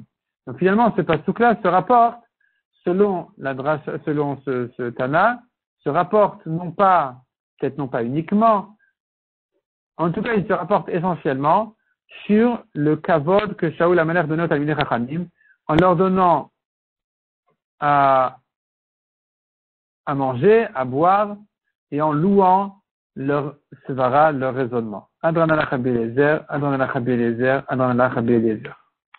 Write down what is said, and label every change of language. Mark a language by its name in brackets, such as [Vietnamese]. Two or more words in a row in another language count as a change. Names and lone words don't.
[French] Donc, finalement, ce pasuk-là se rapporte, selon ce Tana, se rapporte peut-être non pas uniquement, en tout cas, il se rapporte essentiellement sur le kavod que Shaoul Amelech donnait au [Hebrew] תלמידי חכמים, [French] en leur donnant à manger, à boire, et en louant leur svara, leur raisonnement. [Aramaic] הדרן עלך רבי אליעזר, הדרן עלך רבי אליעזר, הדרן עלך רבי אליעזר.